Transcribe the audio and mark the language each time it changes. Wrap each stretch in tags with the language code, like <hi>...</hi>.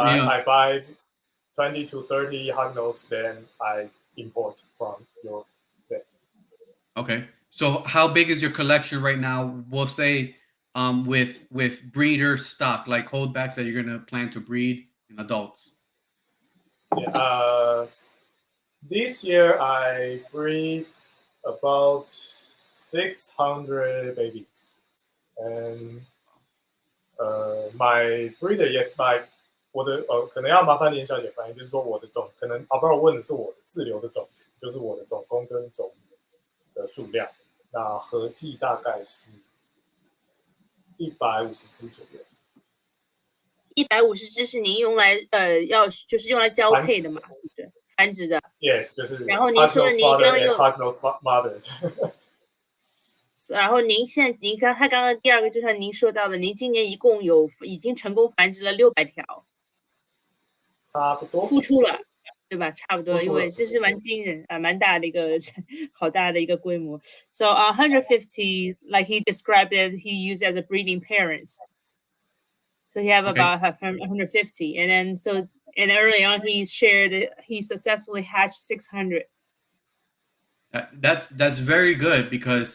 <en>I buy 20 to 30 Hognose, then I import from Europe. Yeah. Okay. So how big is your collection right now? We'll say with breeder stock, like holdbacks that you're gonna plan to breed in adults. Yeah, this year I breed about 600 babies, and my breeder yes my</en> <zh>我的可能要麻烦连小姐翻译，就是说我的可能不然我问的是我的自留的种群，就是我的种公跟种母的数量，那合计大概是150只左右。 150只是您用来就是用来交配的嘛，对不对？繁殖的。 Yes， 就是。然后您说您刚刚用</zh> <en>Hognose mothers</en> <zh>然后他刚刚第二个就像您说到的，您今年一共已经成功繁殖了600条，差不多孵出了，对吧？差不多，因为这是蛮惊人蛮大的一个好大的一个规模。</zh> <en>So 150, like he described it, he used as a breeding parents. So he have about 150, and then and early on he shared he successfully hatched 600. That's very good because</en>